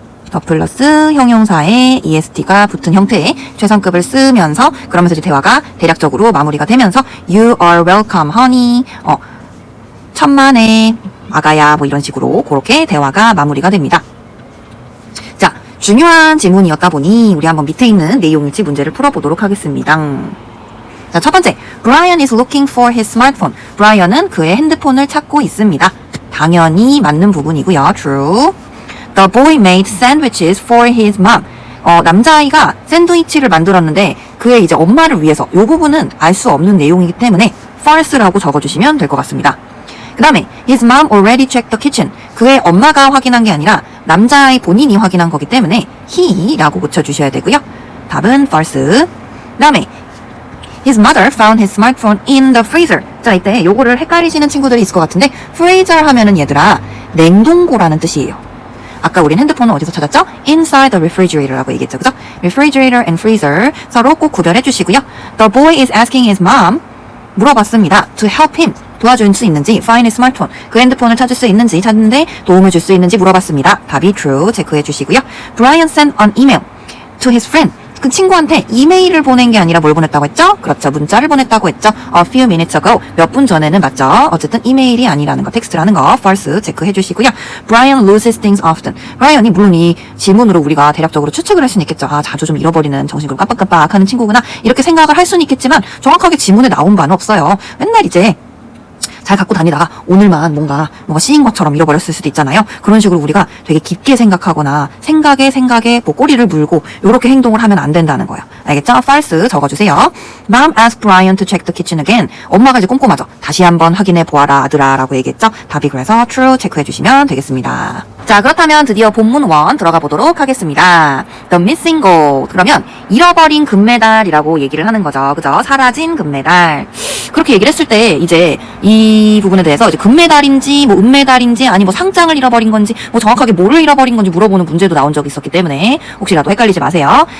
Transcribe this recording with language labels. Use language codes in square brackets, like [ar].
[ko] 더 플러스 형용사에 EST가 붙은 형태의 최상급을 쓰면서 그러면서 이제 대화가 대략적으로 마무리가 되면서 [en] You are welcome, honey. [ko] 천만에 아가야 뭐 이런 식으로 그렇게 대화가 마무리가 됩니다. 자, 중요한 지문이었다 보니 우리 한번 밑에 있는 내용일지 문제를 풀어보도록 하겠습니다. 자, 첫 번째, [en] Brian is looking for his smartphone. [ko] 브라이언은 그의 핸드폰을 찾고 있습니다. 당연히 맞는 부분이고요. [en] True. The boy made sandwiches for his mom. [ko] 남자아이가 샌드위치를 만들었는데 그의 이제 엄마를 위해서. 이 부분은 알 수 없는 내용이기 때문에 false라고 적어주시면 될 것 같습니다. 그 다음에 [en] his mom already checked the kitchen. [ko] 그의 엄마가 확인한 게 아니라 남자아이 본인이 확인한 거기 때문에 he라고 붙여주셔야 되고요. 답은 false. 그 다음에 [en] his mother found his smartphone in the freezer. [ko] 자, 이때 요거를 헷갈리시는 친구들이 있을 것 같은데 freezer 하면은 얘들아 냉동고라는 뜻이에요. 아까 우린 핸드폰은 어디서 찾았죠? [en] Inside the refrigerator라고 [ko] 얘기했죠. 그죠? [en] Refrigerator and freezer [ko] 서로 꼭 구별해 주시고요. [en] The boy is asking his mom [ko] 물어봤습니다. [en] To help him [ko] 도와줄 수 있는지 [en] find his smartphone [ko] 그 핸드폰을 찾을 수 있는지 찾는데 도움을 줄 수 있는지 물어봤습니다. 답이 true 체크해 주시고요. [en] Brian sent an email to his friend [ko] 그 친구한테 이메일을 보낸 게 아니라 뭘 보냈다고 했죠? 그렇죠. 문자를 보냈다고 했죠. [en] A few minutes ago. [ko] 몇 분 전에는 맞죠. 어쨌든 이메일이 아니라는 거, 텍스트라는 거 false 체크해 주시고요. [en] Brian loses things often. [ko] 브라이언이 물론 이 지문으로 우리가 대략적으로 추측을 할 수는 있겠죠. 아, 자주 좀 잃어버리는 정신을 깜빡깜빡 하는 친구구나. 이렇게 생각을 할 수는 있겠지만 정확하게 지문에 나온 바는 없어요. 맨날 이제 잘 갖고 다니다가 오늘만 뭔가 씌인 것처럼 잃어버렸을 수도 있잖아요. 그런 식으로 우리가 되게 깊게 생각하거나 생각에 뭐 꼬리를 물고 이렇게 행동을 하면 안 된다는 거예요. 알겠죠? false 적어주세요. [en] Mom asked Brian to check the kitchen again. [ko] 엄마가 이제 꼼꼼하죠. 다시 한번 확인해 보아라 아들아 라고 얘기했죠. 답이 그래서 true 체크해 주시면 되겠습니다. 자, 그렇다면 드디어 본문 1 들어가 보도록 하겠습니다. [en] The missing gold. [ko] 그러면 잃어버린 금메달이라고 얘기를 하는 거죠. 그죠? 사라진 금메달. 그렇게 얘기를 했을 때 이제 이 부분에 대해서 이제 금메달인지 뭐 은메달인지 아니 뭐 상장을 잃어버린 건지 뭐 정확하게 뭐를 잃어버린 건지 물어보는 문제도 나온 적이 있었기 때문에 혹시라도 헷갈리지 마세요.